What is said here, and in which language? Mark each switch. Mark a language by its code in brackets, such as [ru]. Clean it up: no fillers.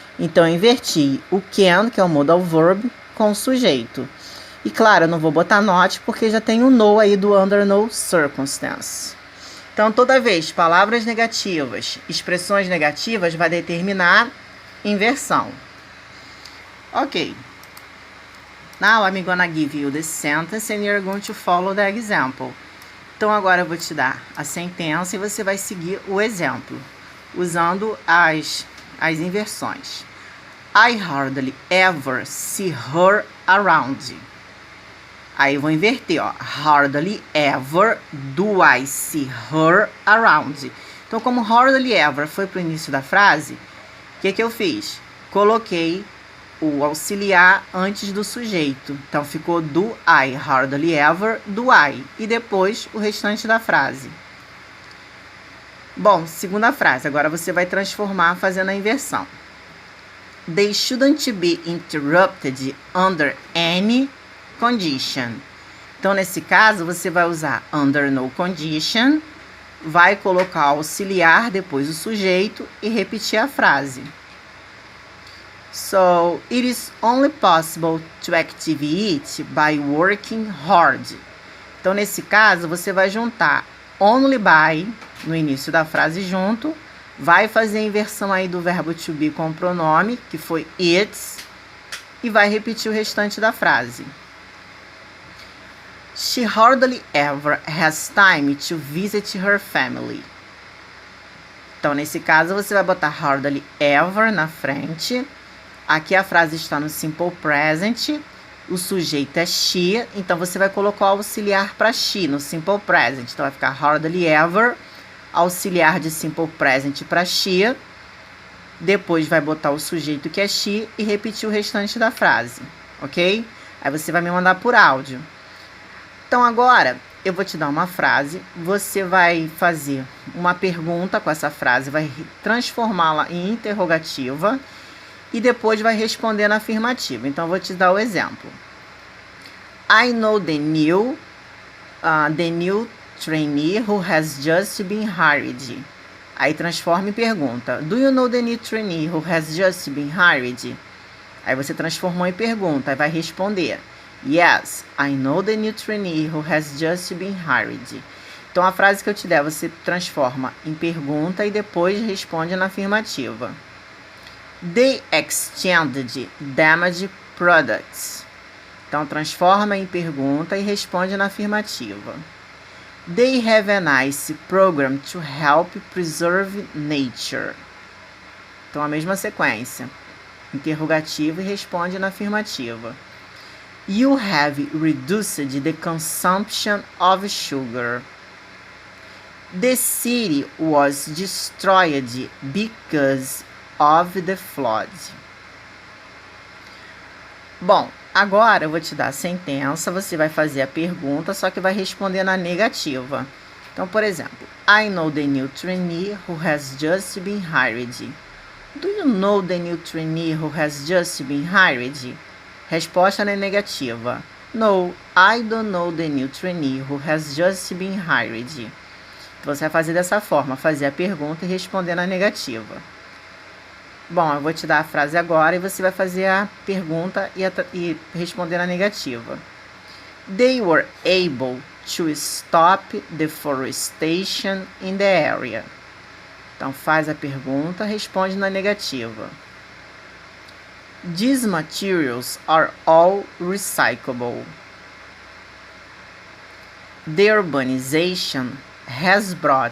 [pt] Então, eu inverti o can, que é o modal verb, com o sujeito. E, claro, eu não vou botar not, porque já tem o no aí do [en] under no circumstance. [pt] Então, toda vez palavras negativas, expressões negativas, vai determinar inversão. Ok. [en] Now, I'm gonna give you the sentence and you're going to follow the example. [pt] Então, agora eu vou te dar a sentença e você vai seguir o exemplo, usando as inversões. [en] I hardly ever see her around. [pt] Aí eu vou inverter, ó. [en] Hardly ever do I see her around. [pt] Então, como hardly ever foi pro início da frase, o que eu fiz? Coloquei o auxiliar antes do sujeito. Então, ficou do I. [en] Hardly ever do I. [pt] E depois o restante da frase. Bom, segunda frase. Agora você vai transformar fazendo a inversão. [en] They shouldn't be interrupted under any condition. [pt] Então, nesse caso, você vai usar [en] under no condition, [pt] vai colocar o auxiliar, depois o sujeito e repetir a frase. [en] So, it is only possible to achieve it by working hard. [pt] Então, nesse caso, você vai juntar [en] only by, [pt] no início da frase junto, vai fazer a inversão aí do verbo to be com o pronome, que foi it's, e vai repetir o restante da frase. [en] She hardly ever has time to visit her family. [pt] Então, nesse caso, você vai botar hardly ever na frente. Aqui a frase está no simple present. O sujeito é she. Então, você vai colocar o auxiliar para she no simple present. Então, vai ficar hardly ever, auxiliar de simple present para she. Depois, vai botar o sujeito que é she e repetir o restante da frase. Ok? Aí, você vai me mandar por áudio. Então, agora, eu vou te dar uma frase, você vai fazer uma pergunta com essa frase, vai transformá-la em interrogativa e depois vai responder na afirmativa. Então, eu vou te dar o exemplo. [en] I know the new trainee who has just been hired. [pt] Aí, transforma em pergunta. [en] Do you know the new trainee who has just been hired? [pt] Aí, você transformou em pergunta e vai responder. [en] Yes, I know the new trainee who has just been hired. [pt] Então, a frase que eu te der, você transforma em pergunta e depois responde na afirmativa. [en] They exchanged damaged products. [pt] Então, transforma em pergunta e responde na afirmativa. [en] They have a nice program to help preserve nature. [pt] Então, a mesma sequência. Interrogativa e responde na afirmativa. [en] You have reduced the consumption of sugar. The city was destroyed because of the flood. [pt] Bom, agora eu vou te dar a sentença, você vai fazer a pergunta, só que vai responder na negativa. Então, por exemplo, [en] I know the new trainee who has just been hired. Do you know the new trainee who has just been hired? [pt] Resposta na negativa. [en] No, I don't know the new trainee who has just been hired. [pt] Então, você vai fazer dessa forma, fazer a pergunta e responder na negativa. Bom, eu vou te dar a frase agora e você vai fazer a pergunta e responder na negativa. [en] They were able to stop deforestation in the area. [pt] Então, faz a pergunta, responde na negativa. [en] These materials are all recyclable. The urbanization has brought negative consequences.